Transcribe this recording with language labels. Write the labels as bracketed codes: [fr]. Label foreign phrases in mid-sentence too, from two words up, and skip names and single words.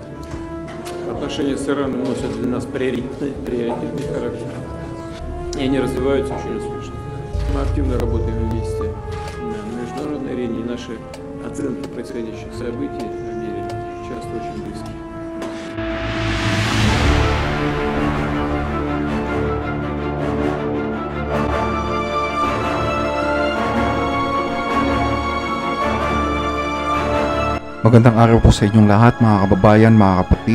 [ru] Отношения с Ираном носят для нас приоритетный характер. И они развиваются очень успешно. Мы активно работаем вместе на международной арене, и наши оценки происходящих событий в мире часто очень близки. [tl] Magandang araw po sa inyong lahat, mga kababayan, mga kapatid.